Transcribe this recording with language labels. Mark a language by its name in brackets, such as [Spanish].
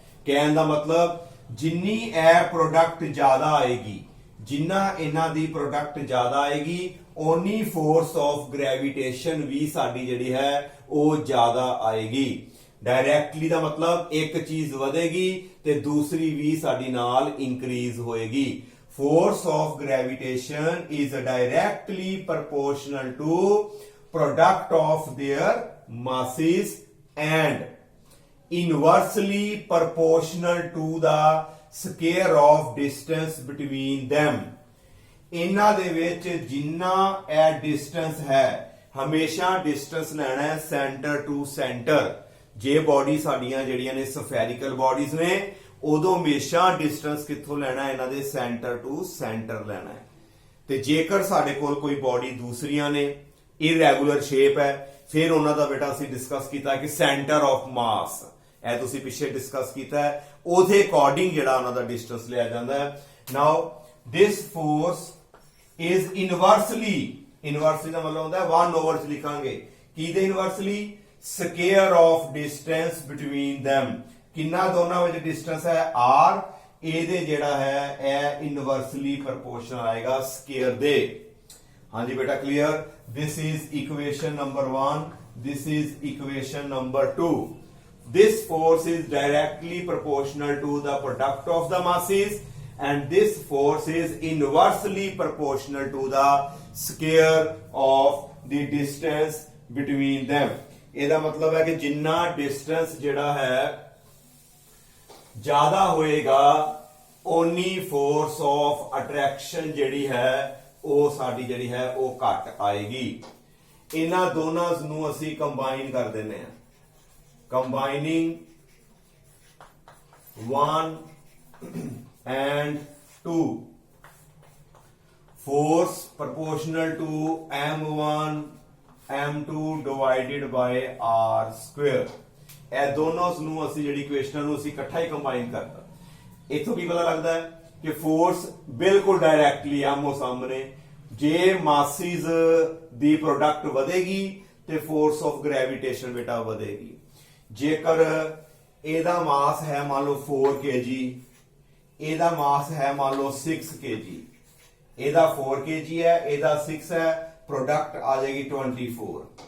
[Punjabi] ਕਹਿਣ ਦਾ ਮਤਲਬ ਜਿੰਨੀ ਇਹ product ਜ਼ਿਆਦਾ ਆਏਗੀ, ਜਿੰਨਾ ਇਹਨਾਂ ਦੀ product ਜ਼ਿਆਦਾ ਆਏਗੀ, ਓਨੀ [English] force of gravitation [Punjabi] ਵੀ ਸਾਡੀ ਜਿਹੜੀ ਹੈ ਉਹ ਜ਼ਿਆਦਾ ਆਏਗੀ। डायरेक्टली ਦਾ ਮਤਲਬ ਇੱਕ ਚੀਜ਼ ਵਧੇਗੀ ਤੇ ਦੂਸਰੀ ਵੀ ਸਾਡੀ ਨਾਲ ਇੰਕਰੀਜ਼ ਹੋਏਗੀ। [English] force of gravitation is directly proportional to product of their masses and inversely proportional to the square of distance between them। [Punjabi] ਇਹਨਾਂ ਦੇ ਵਿੱਚ ਜਿੰਨਾ ਇਹ distance ਹੈ, ਹਮੇਸ਼ਾ distance ਲੈਣਾ ਹੈ [English] center to center। [Punjabi] ਜੇ ਬੋਡੀ ਸਾਡੀਆਂ ਜਿਹੜੀਆਂ ਨੇ ਸਫੈਰਿਕਲ ਬੋਡੀਜ਼ ਨੇ, ਉਦੋਂ ਹਮੇਸ਼ਾ ਡਿਸਟੈਂਸ ਕਿੱਥੋਂ ਲੈਣਾ? ਇਹਨਾਂ ਦੇ ਸੈਂਟਰ ਟੂ ਸੈਂਟਰ ਲੈਣਾ ਹੈ। ਤੇ ਜੇਕਰ ਸਾਡੇ ਕੋਲ ਕੋਈ ਬੋਡੀ ਦੂਸਰੀਆਂ ਨੇ, ਇਰੈਗੂਲਰ ਸ਼ੇਪ ਹੈ, ਫਿਰ ਉਹਨਾਂ ਦਾ ਬੇਟਾ ਅਸੀਂ ਡਿਸਕਸ ਕੀਤਾ ਕਿ [English] centre of mass, [Punjabi] ਇਹ ਤੁਸੀਂ ਪਿੱਛੇ ਡਿਸਕਸ ਕੀਤਾ ਹੈ, ਉਹਦੇ ਅਕੋਰਡਿੰਗ ਜਿਹੜਾ ਉਹਨਾਂ ਦਾ ਡਿਸਟੈਂਸ ਲਿਆ ਜਾਂਦਾ ਹੈ। [English] now this force is inversely [Punjabi] ਦਾ ਮਤਲਬ ਹੁੰਦਾ ਹੈ 1 ਚ ਲਿਖਾਂਗੇ, ਕਿਹਦੇ inversely? [English] Square of distance between them। [Punjabi] ਕਿੰਨਾ ਦੋਨਾਂ ਵਿੱਚ ਡਿਸਟੈਂਸ ਹੈ? r। ਇਹਦੇ ਜਿਹੜਾ ਹੈ ਇਹ ਇਨਵਰਸਲੀ ਪ੍ਰੋਪੋਰਸ਼ਨਲ ਆਏਗਾ ਸਕੇਅਰ ਦੇ। ਹਾਂਜੀ ਬੇਟਾ clear? [English] This is equation number 1, this is equation number 2। this force is directly proportional to the product of the masses and this force is inversely proportional to the square of the distance between them। [Punjabi] ਇਹਦਾ ਮਤਲਬ ਹੈ ਕਿ ਜਿੰਨਾ distance ਜਿਹੜਾ ਹੈ ਜ਼ਿਆਦਾ ਹੋਏਗਾ, ਓਨੀ [English] force of attraction [Punjabi] ਜਿਹੜੀ ਹੈ ਉਹ ਸਾਡੀ ਜਿਹੜੀ ਹੈ ਉਹ ਘੱਟ ਆਏਗੀ। ਇਹਨਾਂ ਦੋਨਾਂ ਨੂੰ ਅਸੀਂ ਕੰਬਾਈਨ ਕਰ ਦਿੰਦੇ ਹਾਂ, [English] combining 1 and 2, force proportional to m1 m2 divided by r square। [Punjabi] ਇਹ ਦੋਨੋਂ ਨੂੰ ਅਸੀਂ ਜਿਹੜੀ ਇਕੁਏਸ਼ਨਾਂ ਨੂੰ ਅਸੀਂ ਇਕੱਠਾ ਹੀ ਕੰਬਾਈਨ ਕਰਤਾ। ਇੱਥੋਂ ਕੀ ਪਤਾ ਲੱਗਦਾ ਹੈ ਕਿ ਫੋਰਸ ਬਿਲਕੁਲ ਡਾਇਰੈਕਟਲੀ ਆਮੋ ਸਾਹਮਣੇ, ਜੇ ਮਾਸਿਸ ਦੀ ਪ੍ਰੋਡਕਟ ਵਧੇਗੀ ਤੇ [English] force of gravitation [Punjabi] ਬੇਟਾ ਵਧੇਗੀ। ਜੇਕਰ ਇਹਦਾ ਮਾਸ ਹੈ ਮੰਨ ਲਓ 4 kg, ਇਹਦਾ ਮਾਸ ਹੈ ਮੰਨ ਲਓ 6 kg, ਇਹਦਾ 4 kg ਹੈ, ਇਹਦਾ 6 ਹੈ, ਪ੍ਰੋਡਕਟ ਆ ਜਾਏਗੀ 24।